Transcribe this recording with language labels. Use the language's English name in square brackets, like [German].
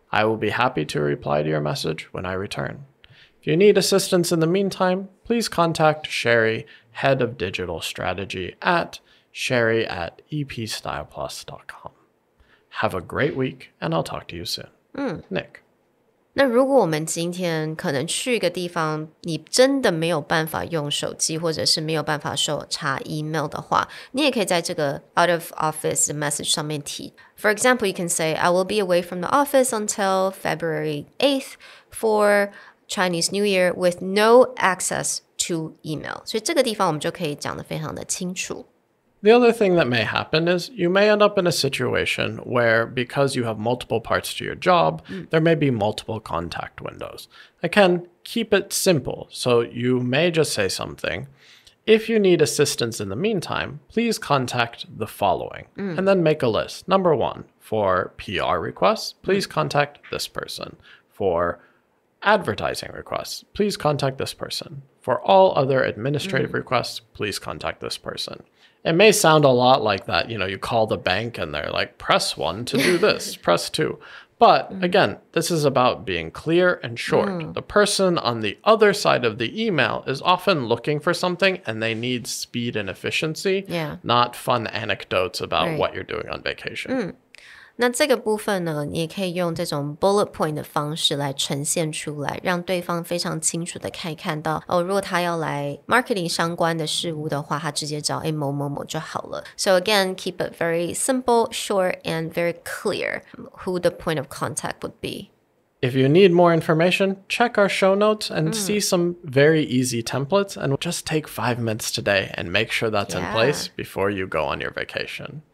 [English] I will be happy to reply to your message when I return. If you need assistance in the meantime, please contact Sherry, Head of Digital Strategy at sherry@epstyleplus.com. Have a great week, and I'll talk to you soon. Nick. [Chinese] 那如果我们今天可能去一个地方，你真的没有办法用手机，或者是没有办法查 email 的话，你也可以在这个 [English] out of office [Chinese] 的 message 上面提。 [English] For example, you can say, I will be away from the office until February 8th for Chinese New Year with no access to email. [Chinese] 所以这个地方我们就可以讲得非常的清楚。 [English] The other thing that may happen is you may end up in a situation where, because you have multiple parts to your job, there may be multiple contact windows. Again, keep it simple. So you may just say something. If you need assistance in the meantime, please contact the following. And then make a list. Number 1, for PR requests, please contact this person. For advertising requests, please contact this person. For all other administrative requests, please contact this person. It may sound a lot like that. You know, you call the bank and they're like, press 1 to do this, press 2. But again, this is about being clear and short. The person on the other side of the email is often looking for something and they need speed and efficiency, not fun anecdotes about what you're doing on vacation. [Chinese] 那这个部分呢，你也可以用这种 [English] bullet point [Chinese] 的方式来呈现出来，让对方非常清楚的可以看到哦，如果他要来 marketing 相关的事物的话，他直接找某某某就好了。 [English] So again, keep it very simple, short, and very clear who the point of contact would be. If you need more information, check our show notes and see some very easy templates, and just take 5 minutes today and make sure that's in place before you go on your vacation.